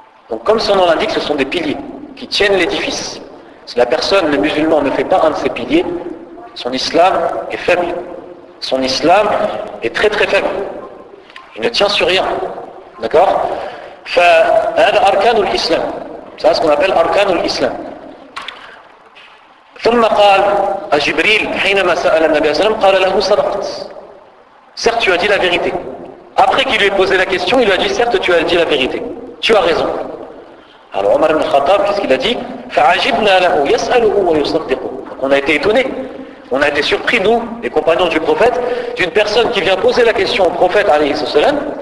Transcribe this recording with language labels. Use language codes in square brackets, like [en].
[fr] Donc comme son nom l'indique, ce sont des piliers qui tiennent l'édifice. Si la personne, le musulman, ne fait pas un de ces piliers, son islam est faible. Son islam est très très faible. Il ne tient sur rien. D'accord? فهذا أركان الإسلام. C'est ce qu'on appelle أركان الإسلام. [ar] ثم قال جبريل حينما سأل النبي صلى الله عليه وسلم قال له صدقت. [fr] Certes, tu as dit la vérité. Après qu'il lui ait posé la question, il lui a dit certes, tu as dit la vérité. Tu as raison. Alors Omar ibn Khattab, qu'est-ce qu'il a dit? [ar] فعجبنا له يسأله ويصدقه. On a été étonnés. [fr] On a été surpris, nous, les compagnons du prophète, d'une personne qui vient poser la question au prophète alayhi salam.